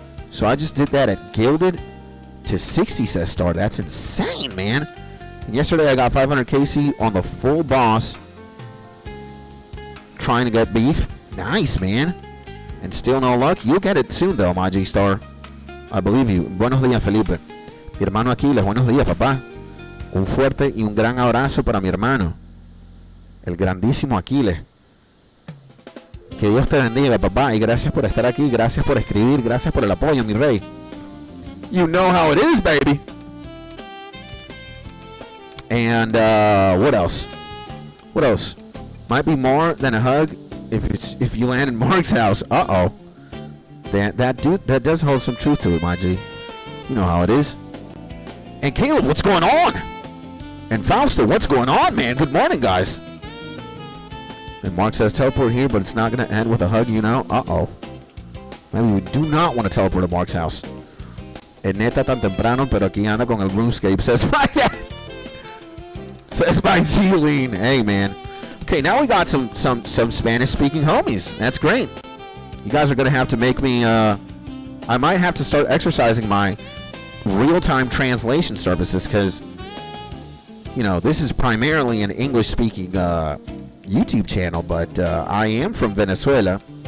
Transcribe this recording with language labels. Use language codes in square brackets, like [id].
[en] So I just did that at Gilded to 60, says Star. That's insane, man. And yesterday I got 500 KC on the full boss, trying to get beef. Nice, man. And still no luck. You'll get it soon, though, my G Star. I believe you. [es] Buenos días, Felipe. Mi hermano Aquiles. Buenos días, papá. Un fuerte y un gran abrazo para mi hermano, el grandísimo Aquiles. Que Dios te bendiga, papá. Y gracias por estar aquí. Gracias por escribir. Gracias por el apoyo, mi rey. [en] You know how it is, baby. And what else? What else? Might be more than a hug if you land in Mark's house. Uh-oh. That does hold some truth to it, my G. You know how it is. And Caleb, what's going on? And Fausto, what's going on, man? Good morning, guys. And Mark says teleport here, but it's not going to end with a hug, you know. Uh-oh. Maybe we do not want to teleport to Mark's house. [es] En neta tan temprano, pero aquí anda con el RuneScape, [en] says my says my G-Lean. Hey, man. Okay, now we got some Spanish-speaking homies. That's great. You guys are going to have to make me... I might have to start exercising my real-time translation services because, you know, this is primarily an English-speaking YouTube channel, but I am from Venezuela.